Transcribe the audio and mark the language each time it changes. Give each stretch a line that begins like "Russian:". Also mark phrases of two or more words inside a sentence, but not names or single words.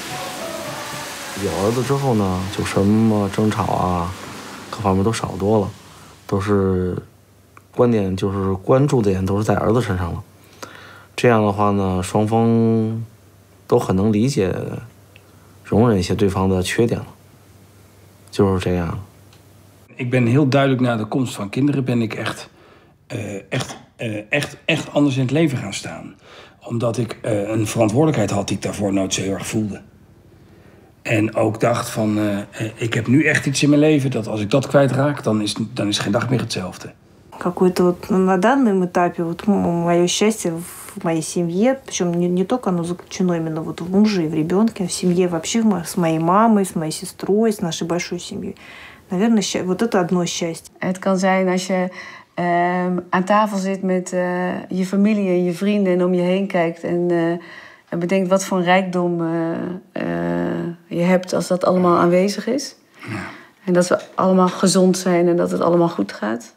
Chinese: 有儿子之后呢，就什么争吵啊，各方面都少多了。都是观点就是关注的点都是在儿子身上了。这样的话呢，双方都很能理解、容忍一些对方的缺点了，就是这样。
Dutch: Ik ben heel duidelijk na de komst van kinderen ben ik echt anders in het leven gaan staan. Omdat ik een verantwoordelijkheid had die ik daarvoor nooit zo heel erg voelde. En ook dacht van, ik heb nu echt iets in mijn leven dat als ik dat kwijtraak, dan is geen dag meer hetzelfde.
Russian: Какое-то вот на данном этапе вот мое счастье в моей семье, причем не только оно заключено именно вот в муже и в ребенке, а в семье вообще с моей мамой, с моей сестрой, с нашей большой семьей. Наверное, вот это одно счастье.
Dutch: Het kan zijn als je aan tafel zit met je familie en je vrienden en om je heen kijkt en bedenkt wat voor een rijkdom je hebt als dat allemaal aanwezig is. Ja. En dat we allemaal gezond zijn en dat het allemaal goed gaat.